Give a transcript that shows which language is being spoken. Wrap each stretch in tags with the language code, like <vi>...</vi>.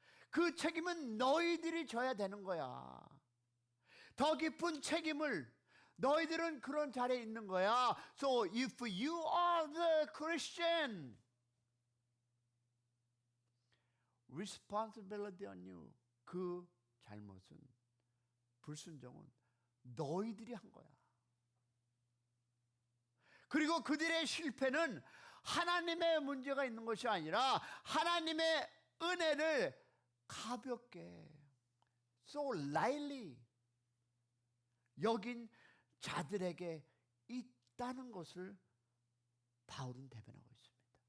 <ko>그 책임은 너희들이 져야 되는 거야. 더 깊은 책임을 너희들은 그런 자리에 있는 거야.</ko> <en>So if you are the Christian, responsibility on you.</en> <ko>그 잘못은, 불순종은 너희들이 한 거야. 그리고 그들의 실패는 하나님의 문제가 있는 것이 아니라 하나님의 은혜를 가볍게</ko> <en>so lightly</en> <ko>여긴 자들에게 있다는 것을 바울은 대변하고 있습니다.</ko>